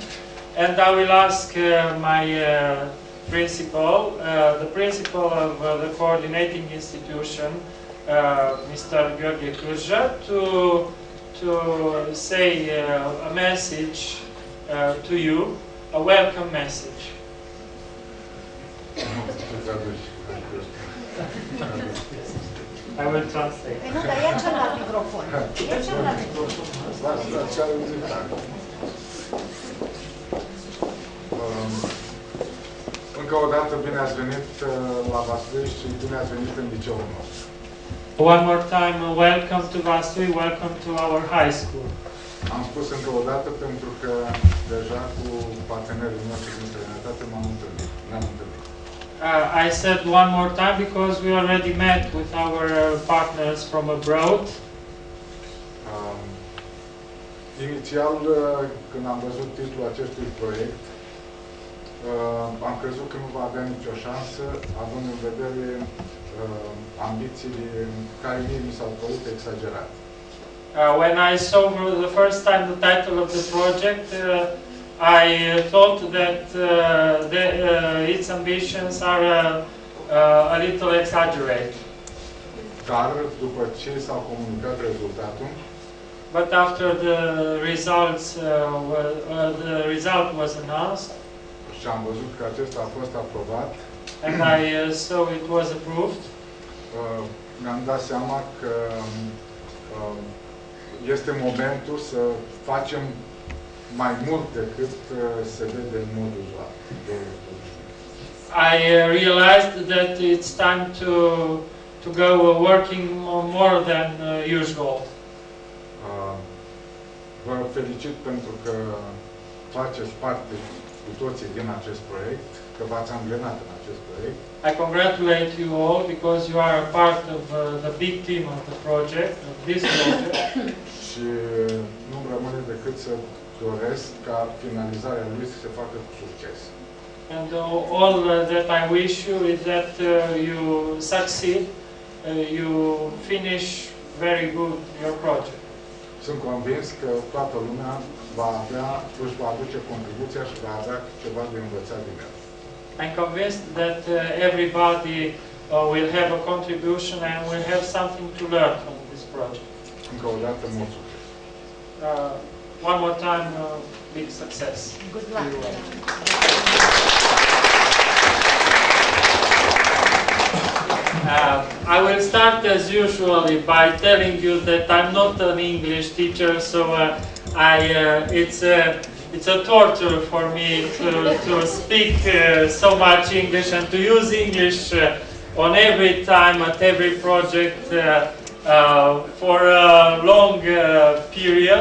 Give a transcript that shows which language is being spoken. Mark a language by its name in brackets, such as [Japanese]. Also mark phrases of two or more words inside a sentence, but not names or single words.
[English] And I will ask my principal, the principal of the coordinating institution, Mr. Gheorghe Cârja, to say a message to you, a welcome message. I will translate. [Romanian] Încă o dată bine ați venit la Vaslui și bine ați venit în liceul nostru. [English] One more time, welcome to Vaslui, welcome to our high school. [Romanian] Am spus încă o dată pentru că deja cu partenerii noștri din străinătate ne-am întâlnit. [English] I said one more time because we already met with our partners from abroad. [Romanian] Inițial, când am văzut titlul acestui proiect, am crezut că nu va avea nicio șansă, având în vedere ambițiile care mie mi s-au părut exagerate. [English] When I saw for the first time the title of the project, I thought that its ambitions are a little exaggerated. [Romanian] Dar după ce s-au comunicat rezultatul, [English] but after the result was announced, [Romanian] și am văzut că acesta a fost aprobat, [English] and I saw it was approved, [Romanian] mi-am dat seama că este momentul să facem mai mult decât se vede în mod uzual. [English] I realized that it's time to go working more than usual. [Romanian] Vă felicit pentru că faceți parte cu toții din acest proiect, că v-ați angrenat în acest proiect. [English] I congratulate you all because you are a part of the big team of the project, of this project. [Romanian] Și nu-mi rămâne decât să doresc ca finalizarea lui să se facă cu succes. [English] And all that I wish you is that you succeed, you finish very good your project. [Romanian] Sunt convins că toată lumea își va aduce contribuția și va avea ceva de învățat din el. [English] I'm convinced that everybody will have a contribution and will have something to learn from this project. [Romanian] Încă o dată, mult succes! [English] One more time, big success. Good luck. I will start as usual by telling you that I'm not an English teacher, so it's a torture for me to speak so much English and to use English on every time at every project for a long period.